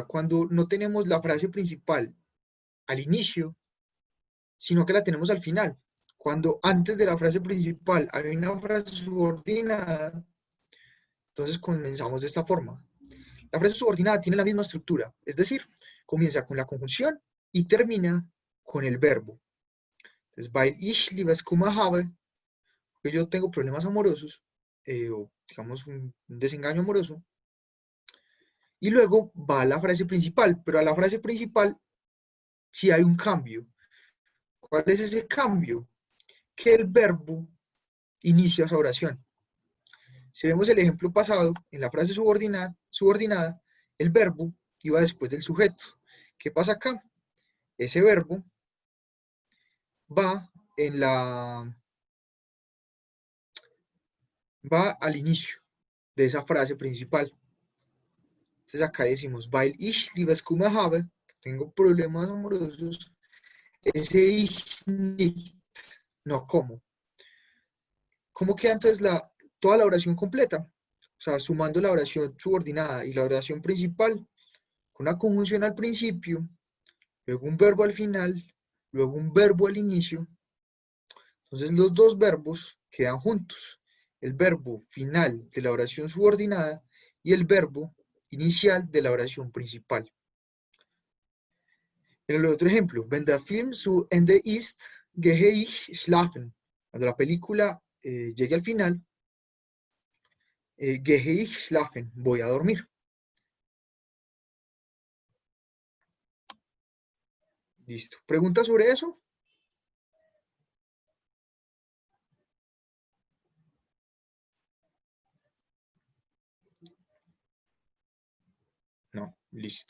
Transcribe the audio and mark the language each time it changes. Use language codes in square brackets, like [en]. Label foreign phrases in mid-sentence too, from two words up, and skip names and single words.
[es] Cuando no tenemos la frase principal al inicio, sino que la tenemos al final. Cuando antes de la frase principal hay una frase subordinada, entonces comenzamos de esta forma. La frase subordinada tiene la misma estructura, es decir, comienza con la conjunción y termina con el verbo. Entonces, [de] weil ich Liebeskummer habe, [es] que yo tengo problemas amorosos, o digamos un desengaño amoroso, y luego va a la frase principal, pero a la frase principal sí hay un cambio. ¿Cuál es ese cambio? Que el verbo inicia esa oración. Si vemos el ejemplo pasado, en la frase subordinada, el verbo iba después del sujeto. ¿Qué pasa acá? Ese verbo va va al inicio de esa frase principal. Entonces acá decimos, [de] weil ich Liebeskummer habe, [es] tengo problemas amorosos, [de] ese ich nicht, [es] no como. ¿Cómo queda entonces toda la oración completa? O sea, sumando la oración subordinada y la oración principal, con una conjunción al principio, luego un verbo al final, luego un verbo al inicio. Entonces los dos verbos quedan juntos. El verbo final de la oración subordinada y el verbo inicial de la oración principal. En el otro ejemplo, [de] wenn der Film zu Ende ist, gehe ich schlafen. [es] Cuando la película llegue al final, [de] gehe ich schlafen, [es] voy a dormir. Listo. ¿Preguntas sobre eso? No, listo.